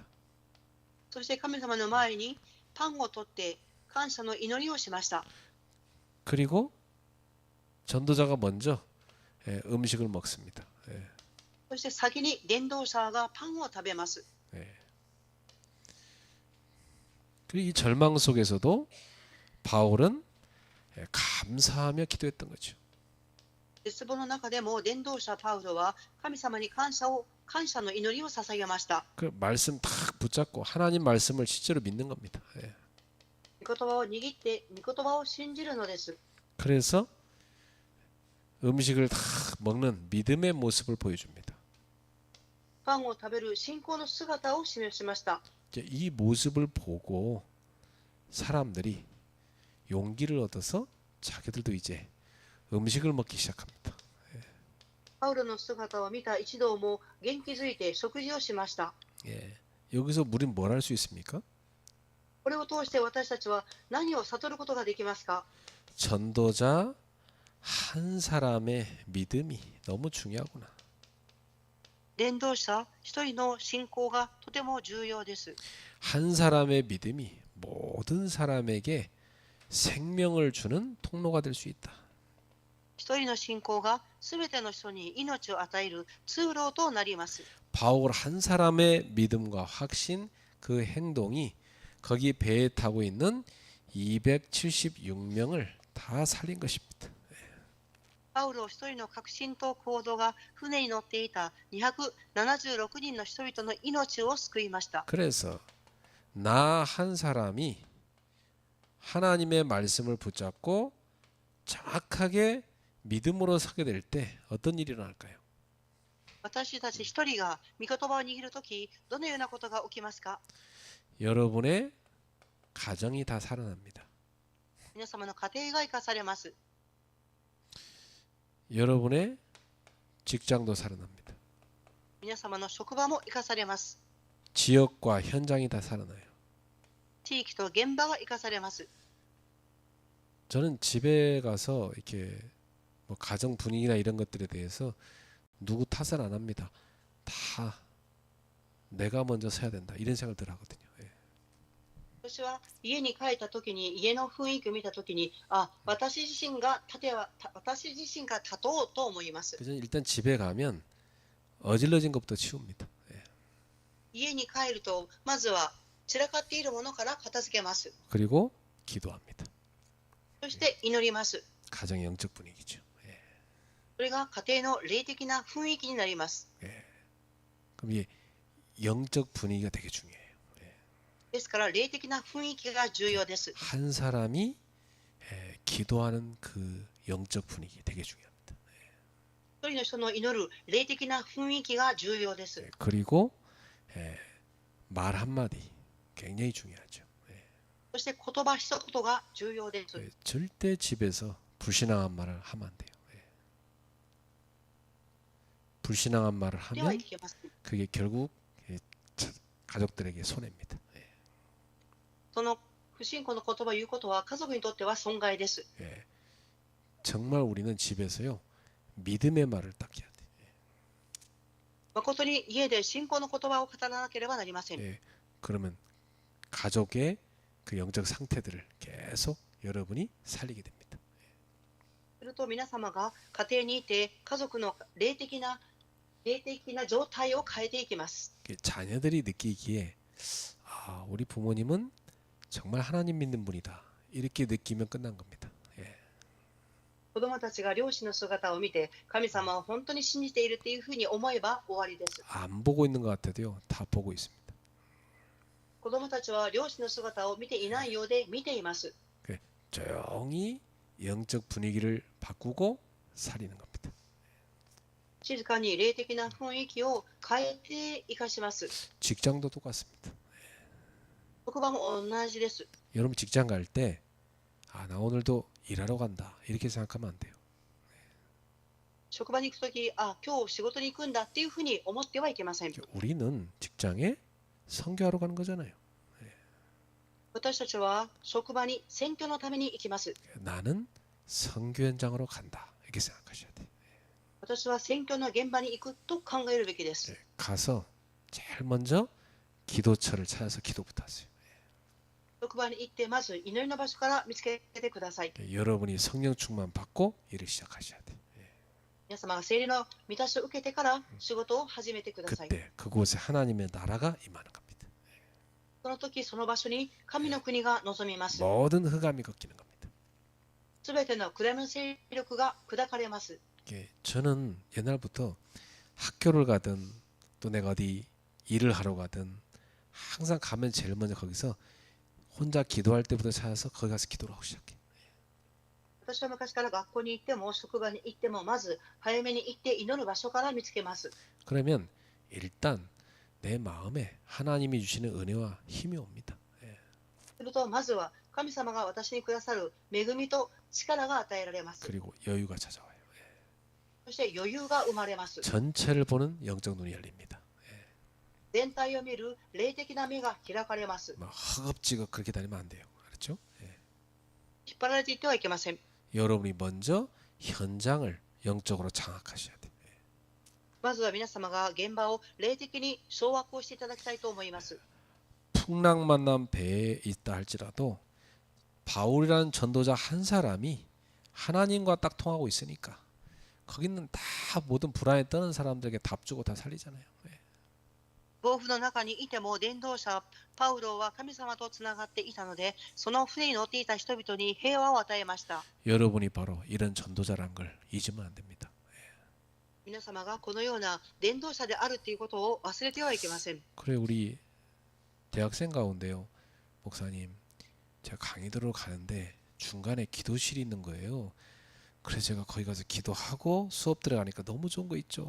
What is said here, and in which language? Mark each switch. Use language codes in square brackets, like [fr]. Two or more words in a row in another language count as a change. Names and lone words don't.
[ja] そして神様の前にパンを取って感謝の祈りをしました。 [ko] 그리고 전도자가 먼저 음식을 먹습니다. 예, [ja] そして先に伝道者がパンを食べます。 [ko] 예. 그리고 이 절망 속에서도 바울은 감사하며 기도했던 거죠. [ja] 絶望の中でも伝道者パウロは神様に感謝の祈りを捧げました。 [ko] 그 말씀 딱 붙잡고 하나님 말씀을 실제로 믿는 겁니다. 예. [ja] 御言葉を握って御言葉を信じるのです。 [ko] 그래서 음식을 다 먹는 믿음의 모습을 보여줍니다. [ja] パンを食べる信仰の姿を示しました。 [ko] 이제 이 모습을 보고 사람들이 용기를 얻어서 자기들도 이제 음식을 먹기 시작합니다. [ja] パウロの姿を見た一同も元気づいて食事をしました。 [ko] 예. 여기서 우리는 뭘 할 수 있습니까? [ja] これを通して私たちは何を悟ることができますか。 [ko] 전도자 한 사람의 믿음이 너무 중요하구나. [ja] 伝道者一人の信仰がとても重要です。 [ko] 한 사람의 믿음이 모든 사람에게 생명을 주는 통로가 될 수 있다. [ja] 一人の信仰がすべての人に命を与える通路となります。 [ko] 바울 한 사람의 믿음과 확신 그 행동이 거기 배에 타고 있는 276명을 다 살린 것입니다. [ja] パウロ一人の確信と行動が船に乗っていた276人の人々の命を救いました。 [ko] 그래서 나 한 사람이 하나님의 말씀을 붙잡고 정확하게 믿음으로 서게 될 때 어떤 일이 일어날까요? [ja] 私たち一人が御言葉を握るとき、どのようなことが起きますか。 [ko] 여러분의 가정이 다 살아납니다. [ja] 皆様の家庭が生かされます。 [ko] 여러분의 직장도 살아납니다. [ja] 皆様の職場も生かされます。 [ko] 지역과 현장이 다 살아나요. [ja] 地域と現場が生かされます。 [ko] 저는 집에 가서 이렇게 뭐 가정 분위기나 이런 것들에 대해서 누구 탓을 안 합니다. 다 내가 먼저 서야 된다 이런 생각을 늘 하거든요. 예. [ja] 私は家に帰ったときに、家の雰囲気を見たときに、私自身が立とうと思います。 [ko] 그래서 일단 집에 가면 어질러진 것부터 치웁니다. 예. [ja] 家に帰ると、まずは散らかっているものから片付けます。 [ko] 그리고 기도합니다. [ja] そして祈ります。 [ko] 가정의 영적 분위기죠. 예. [ja] それが家庭の霊的な雰囲気になります。 [ko] 예. 그럼 이 영적 분위기가 되게 중요해요. [ja] ですから霊的な雰囲気が重要です。 [ko] 한 사람이 기도하는 그 영적 분위기 되게 중요합니다. [ja] 一人の人の祈る霊的な雰囲気が重要です。 [ko] 그리고 말 한마디 굉장히 중요하죠. [ja] そして言葉一言が重要です。 [ko] 절대 집에서 불신앙한 말을 하면 안 돼요. 불신앙한 말을 [ja] では [ko] 하면 [ja] いけます。 [ko] 그게 결국 가족들에게 손해입니다. [ja] その不信仰の言葉を言うことは家族にとっては損害です。 [ko] 정말 우리는 집에서요 믿음의 말을 딱 해야 돼. [ja] 誠に家で信仰の言葉を語らなければなりません。 [ko] 예, 그러면 가족의 그 영적 상태들을 계속 여러분이 살리게 됩니다. [ja] すると皆様が家庭にいて家族の霊的な状態を変えていきます。 [ko] 자녀들이 느끼기에 아, 우리 부모님은 정말 하나님 믿는 분이다. 이렇게 느끼면 끝난 겁니다. 예. [ja] 子供たちが両親の姿を見て神様を本当に信じているというふうに思えば終わりです。 [ko] 안 보고 있는 것 같아도요. 다 보고 있습니다. [ja] 子供たちは両親の姿を見ていないようで見ています。 [ko] 조용히 영적 분위기를 바꾸고 살리는 겁니다. [ja] 静かに霊的な雰囲気を変えて生かします。 [ko] 직장도 똑같습니다. [ja] 職場も同じです。 [ko] 여러분 직장 갈 때 아, 나 오늘도 일하러 간다. 이렇게 생각하면 안 돼요. [ja] 職場に行くとき、あ、今日仕事に行くんだっていうふうに思ってはいけません。 [ko] 우리는 직장에 선교하러 가는 거잖아요. [ja] 私たちは職場に選挙のために行きます。 [ko] 나는 선교 현장으로 간다. 이렇게 생각하셔야 돼요. [ja] 私は選挙の現場に行くと考えるべきです。 [ko] 가서 제일 먼저 기도처를 찾아서 기도부터 하세요. [ja] 職場に行ってまず祈りの場所から見つけてください。 [ko] 여러분이 성령 충만 받고 일을 시작하셔야 돼요. [ja] 皆様が聖霊の満たしを受けてから仕事を始めてください。 [ko] 그때 그곳에 하나님의 나라가 임하는 겁니다. [ja] その時その場所に神の国が望みます。 [ko] 모든 흑암이 꺾이는 겁니다. [ja] すべての暗闇の勢力が砕かれます。 [ko] 저는 옛날부터 학교를 가든 또 내가 어디 일을 하러 가든 항상 가면 제일 먼저 거기서 혼자 기도할 때부터 찾아서 거기 가서 기도를 하고 시작해. [ja] 私は昔から学校に行っても職場に行ってもまず早めに行って祈る場所から見つけます。 [ko] 그러면 일단 내 마음에 하나님이 주시는 은혜와 힘이 옵니다. [ja] するとまずは神様が私にくださる恵みと力が与えられます。 [ko] 그리고 여유가 찾아와요. [ja] そして余裕が生まれます。 [ko] 전체를 보는 영적 눈이 열립니다. [ja] 全体を見る霊的な目が開かれます。 [ko] 막 허겁지겁 그렇게 다니면 안 돼요. 알았죠? [ja] 引っ張られていってはいけません。 [ko] 여러분이 먼저 현장을 영적으로 장악하셔야 돼요. [ja] まずは皆様が現場を霊的に掌握をしていただきたいと思います。 [ko] 풍랑 만난 배에 있다 할지라도 바울이라는 전도자 한 사람이 하나님과 딱 통하고 있으니까 거기는 다 모든 불안에 떠는 사람들에게 답 주고 다 살리잖아요. [ja] 暴風の中にいても伝道者パウロは神様とつながっていたので、その船に乗っていた人々に平和を与えました。 [ko] 여러분이 바로 이런 전도자란 걸 잊으면 안 됩니다. [ja] 皆様がこのような伝道者であるということを忘れてはいけません。 [ko] 그래 우리 대학생 가운데요. 목사님 제가 강의 들으러 가는데 중간에 기도실이 있는 거예요. 그래서 제가 거기 가서 기도하고 수업 들어가니까 너무 좋은 거 있죠.